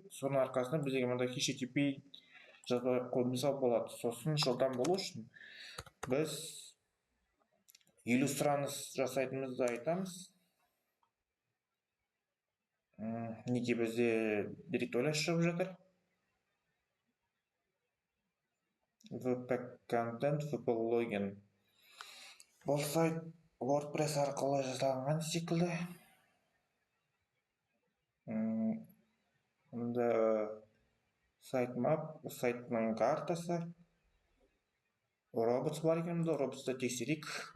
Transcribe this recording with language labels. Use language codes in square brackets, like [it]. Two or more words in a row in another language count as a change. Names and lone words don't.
[kk] Соның арқасында бізге мындай HTTP жазбай қоймаса болады. Сосын жылдам болу үшін біз иллюстранс жасайтынымызды айтамыз. Неге бізде директория шығып жатыр? wp-content wp-login. Бұл сайт WordPress арқылы жасалған секілді. Мұнда сайт-мап, сайттың картасы. Robots бар екен, мұнда роботсты тексерейік.